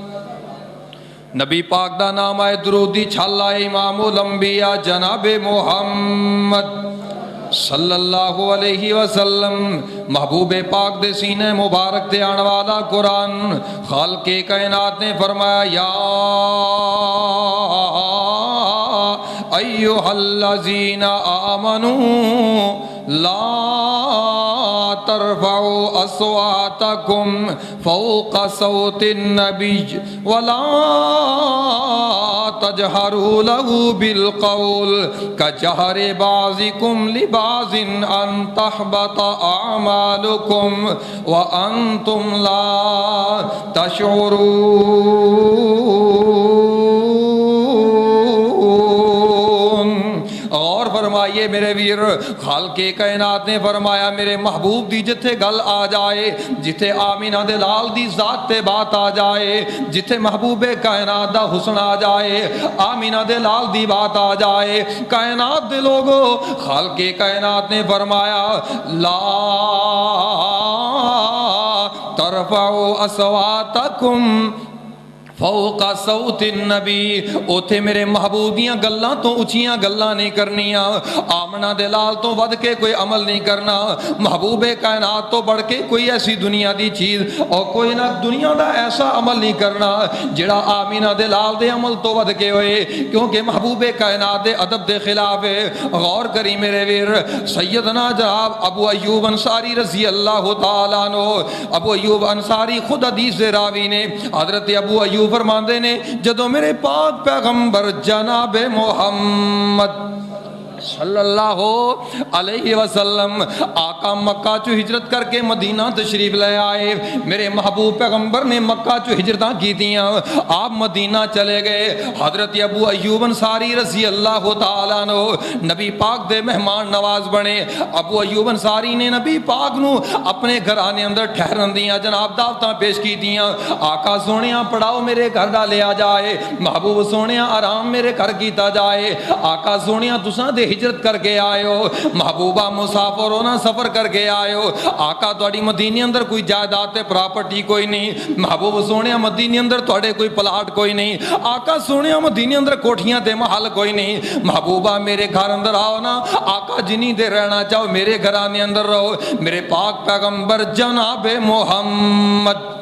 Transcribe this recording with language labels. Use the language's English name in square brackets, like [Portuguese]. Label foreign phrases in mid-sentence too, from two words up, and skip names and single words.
[Punjabi] نبی پاک دا نام آئے درودی چھالا امام الانبیاء جناب محمد [Arabic] صلی اللہ علیہ وسلم، [Punjabi] محبوب پاک دے سینے مبارک دے آن والا قرآن، خالق کائنات نے فرمایا [Arabic] یا ایہا الذین آمنوا لا ترفعوا اصواتکم فوق صوت النبی ولا تجهروا له بالقول كجهر بعضكم لبعض أن تحبط أعمالكم وأنتم لا تشعرون۔ [Punjabi] اور فرمائیے میرے ویر، خالق کائنات نے فرمایا میرے محبوب دی جتھے گل آ جائے، جتھے آمینہ دے لال دی ذات تے بات آ جائے، جتھے محبوب کائنات دا حسن آ جائے، آمینہ دے لال دی بات آ جائے، کائنات دے لوگو خالق کائنات نے فرمایا لا [Arabic] ترفعوا اصواتکم فوق صوت النبی، [Punjabi] اوتھے میرے محبوب دیاں گلاں تو اچھیاں گلاں نہیں کرنیاں، آمنہ دلال تو ود کے کوئی عمل نہیں کرنا، محبوب کائنات تو بڑھ کے کوئی ایسی دنیا دی چیز اور کوئی نہ دنیا دا ایسا عمل نہیں کرنا جڑا آمینہ دلال دے عمل تو ود کے ہوئے، کیونکہ محبوب کائنات دے ادب دے خلاف ہے۔ غور کری میرے ویر، سیدنا جناب ابو ایوب انصاری [Arabic] رضی اللہ تعالیٰ عنہ، [Punjabi] ابو ایوب انصاری خود حدیث دے راوی نے، حضرت ابو ایوب فرماندے نے جدو میرے پاک پیغمبر جناب محمد [Arabic] صلی اللہ علیہ وسلم [Punjabi] آقا مکہ چو ہجرت کر کے مدینہ تشریف لے آئے، میرے محبوب پیغمبر نے مکہ چو ہجرتاں کی دیاں، [Urdu] آپ مدینہ چلے گئے، [Punjabi] حضرت ابو ایوب انصاری [Arabic] رضی اللہ تعالیٰ عنہ [Punjabi] نبی پاک دے مہمان نواز بنے۔ ابو ایوب انصاری نے نبی پاک نو اپنے گھرانے اندر ٹھہرن دیاں، جناب دعوتاں پیش کی دیاں، آقا سونیاں پڑھاؤ میرے گھر ڈالیا جائے، محبوب سونیاں آرام میرے گھر کیتا جائے، آقا سونیاں تساں دے ہجرت کر کے آئے ہو، محبوبہ مسافر ہونا سفر کر کے آئے ہو، آقا توڑی مدینے اندر کوئی جائیداد پراپرٹی کوئی نہیں، محبوب سونے مدینے اندر توڑے کوئی پلاٹ کوئی نہیں، آقا سونے مدینے اندر کوٹھیاں دے محل کوئی نہیں، محبوبہ میرے گھر اندر آؤ نا، آقا جنی دے رہنا چاہو میرے گھرانے اندر رہو، میرے پاک پیغمبر جناب محمد